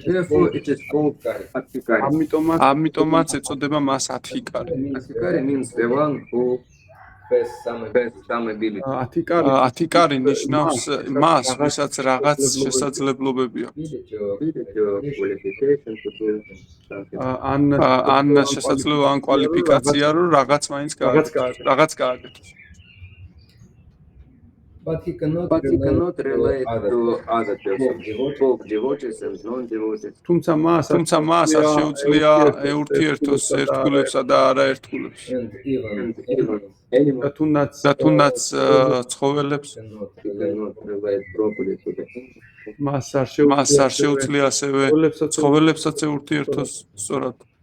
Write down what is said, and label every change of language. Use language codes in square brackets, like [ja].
[en] Therefore, it is called Adhikari. [ka] ამიტომაც ეწოდება მას ათიკარი. [en] Adhikari means the one who has some has some ability. [ka] ათიკარი ნიშნავს მას, ვისაც რაღაც შესაძლებლობები აქვს. [en] Ability or qualification to do something. [ka] ან შესაძლებლობა ან კვალიფიკაცია, რომ რაღაც მაინც გააკეთოს. [en] but he cannot relate other to other persons, devotees. both devotees and non-devotees. [ka] თუმცა მას არ შეუძლია ეურთიერთოს ერთგულებსა და არაერთგულებს. [en] and even And even animals [ka] და თუნდაც ცხოველებს [en] cannot relate properly to the animals. [ka] მას არ შეუძლია ასევე ცხოველებსაც ეურთიერთოს სწორად.